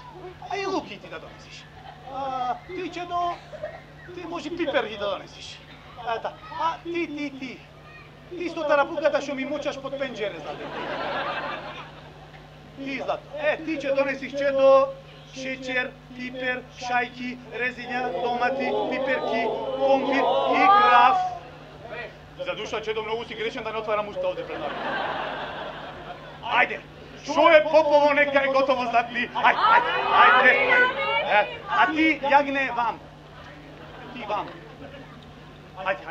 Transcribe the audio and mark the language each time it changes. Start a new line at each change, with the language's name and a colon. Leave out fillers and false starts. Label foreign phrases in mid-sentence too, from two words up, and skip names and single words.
Macedonian: А и луки ти да донесиш. Ти, Чедо, ти може пиперги да донесиш. А ти. Ти со тарапуката што ми мучаш под пенџере, Златна. Ти, Златна. Ти ќе донесиш, Чедо, шеќер, пипер, шајки, резиња, домати, пиперки, компир и граф. За душа, Чедо, многу си грешен да не отварам уста овде пред народ. Ајде, шо е попово, нека е готово, Златни. Ајде. А ти, јагне, вам. Ти, вам. Ајде.